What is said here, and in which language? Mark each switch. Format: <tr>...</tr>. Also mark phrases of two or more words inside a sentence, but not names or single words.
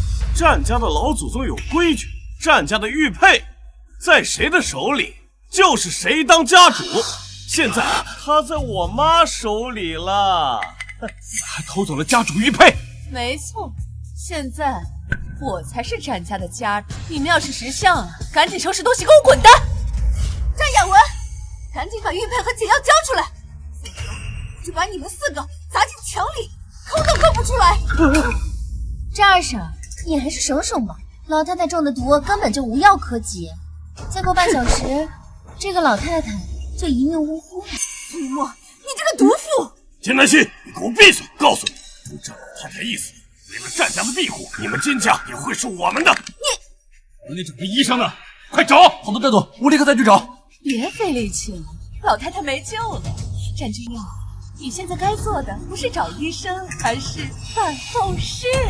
<zh>戰家的老祖宗有規矩，戰家的玉佩在誰的手裡，就是誰當家主。現在他在我媽手裡了，還偷走了家主玉佩。沒錯，現在我才是戰家的家主。你們要是識相啊，趕緊收拾東西給我滾蛋！戰雅文，趕緊把玉佩和解藥交出來，否則我就把你們四個砸進牆裡，摳都摳不出來。戰二嬸，你還是省省吧，老太太中的毒根本就無藥可解，再過半小時，這個老太太就一命嗚呼了。雨墨，你這個毒婦！金南希，你給我閉嘴！告訴你，照老太太意思，为了战家的庇护，你们金家也会是我们的。那整个医生呢？快找！好的，寨主，我立刻再去找。别费力气了，老太太没救了。战君耀，你现在该做的不是找医生，而是办后事。</zh>